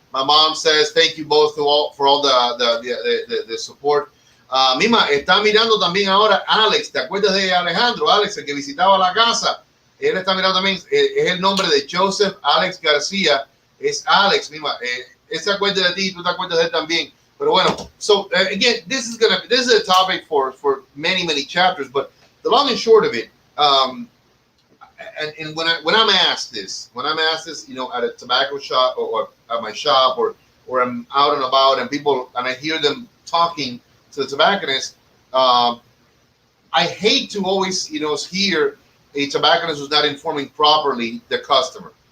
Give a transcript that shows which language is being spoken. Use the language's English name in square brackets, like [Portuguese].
[English] My mom says thank you both for all the support. [Spanish] Mima, está mirando también ahora Alex. ¿Te acuerdas de Alejandro? Alex, el que visitaba la casa. Él está mirando también. Es el nombre de Joseph Alex García. Es Alex, Mima. Él se acuerda de ti, tú te acuerdas de él también. Pero bueno, [English] so again, this is a topic for many chapters. But the long and short of it, and when I'm asked this, you know, at a tobacco shop or at my shop or I'm out and about and I hear them talking to the tobacconist, I hate to always, you know, hear a tobacconist who's not informing properly the customer.